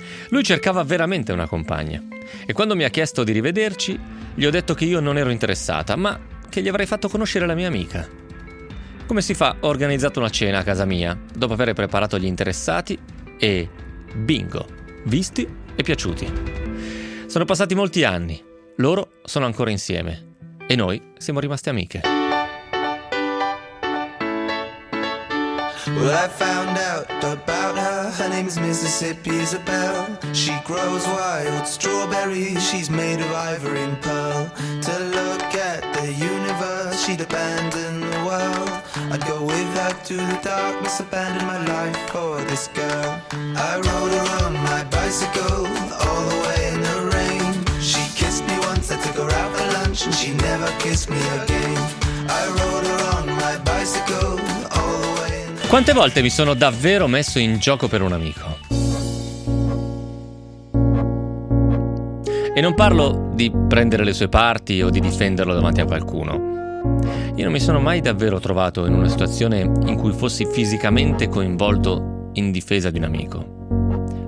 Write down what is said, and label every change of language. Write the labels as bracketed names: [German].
[Italian] Lui cercava veramente una compagna e quando mi ha chiesto di rivederci gli ho detto che io non ero interessata, ma che gli avrei fatto conoscere la mia amica. Come si fa? Ho organizzato una cena a casa mia, dopo aver preparato gli interessati e... bingo! Visti e piaciuti. Sono passati molti anni. Loro sono ancora insieme. E noi siamo rimaste amiche. [English] Well, I found out about her. Her name is Mississippi Isabel. She grows wild strawberries. She's made of ivory and pearl. To look at the universe, she'd abandon the world. I'd go with her to the darkness, abandon my life for this girl. I rode her on my bicycle, all the way in the rain. She kissed me once, I took her out for lunch, and she never kissed me again. I rode her on my bicycle, all the way in the rain. [Italian] Quante volte mi sono davvero messo in gioco per un amico? E non parlo di prendere le sue parti o di difenderlo davanti a qualcuno. Io non mi sono mai davvero trovato in una situazione in cui fossi fisicamente coinvolto in difesa di un amico.